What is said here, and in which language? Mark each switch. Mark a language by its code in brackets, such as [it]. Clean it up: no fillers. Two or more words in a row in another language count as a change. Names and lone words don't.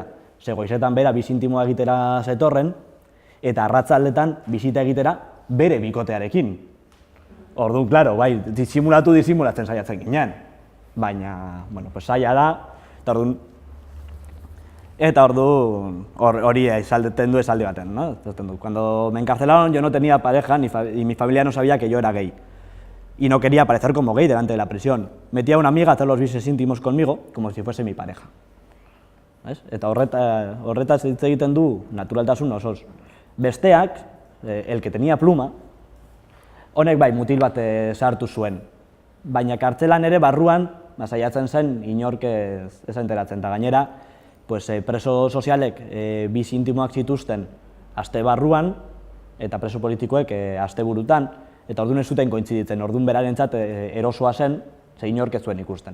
[eu] Ze goizetan bera bizi intimoa egitera zetorren, eta arratzaldetan bisita egitera bere bikotearekin. Orduan, klaro, bai, disimulatzen saiatzen ginen. Baina, bueno, pues saia da, eta orduan hori esalten du esaldi baten, ¿no? [es] Cuando me encarcelaron yo no tenía pareja y mi familia no sabía que yo era gay. Y no quería aparecer como gay delante de la prisión. Metía a una amiga a hacer los bises íntimos conmigo como si fuese mi pareja. [eu] Eta horretaz hitz egiten du naturaltasun osoz. Besteak, [es] el que tenía pluma, [eu] Honek bai, mutil bat sartu zuen, baina kartzelan ere barruan, saiatzen zen inork ez enteratzen, eta gainera, preso sozialek bizi intimoak zituzten aste barruan, eta preso politikoek aste burutan, eta orduan ez zuten kointziditzen, orduan berarentzat erosoa zen, ze inork ez zuen ikusten.